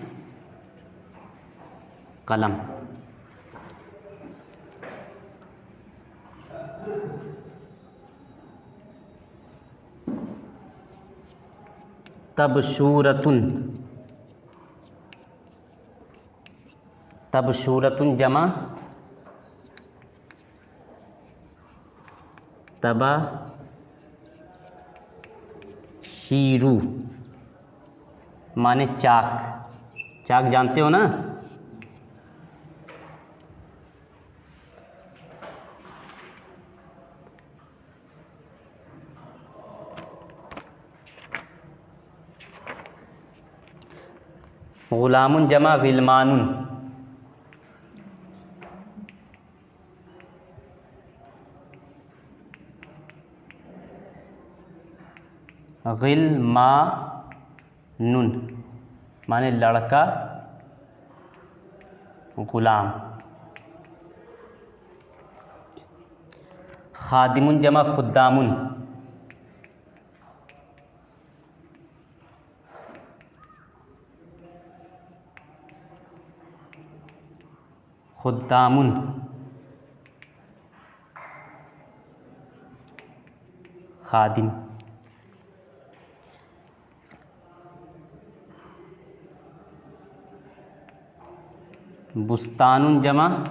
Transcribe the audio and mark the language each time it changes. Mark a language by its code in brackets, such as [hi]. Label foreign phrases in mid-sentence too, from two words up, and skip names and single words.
[ar] قلم، طبشورة، طبشورة جمع طباشير [hi] माने चाक, चाक जानते हो ना। [ar] غلامٌ جمع غلمانٌ, [hi] गिलमानुन माने लड़का [ar] गुलाम, خادمٌ جمع خدّامٌ, خدّامٌ خادم، بستانٌ جمع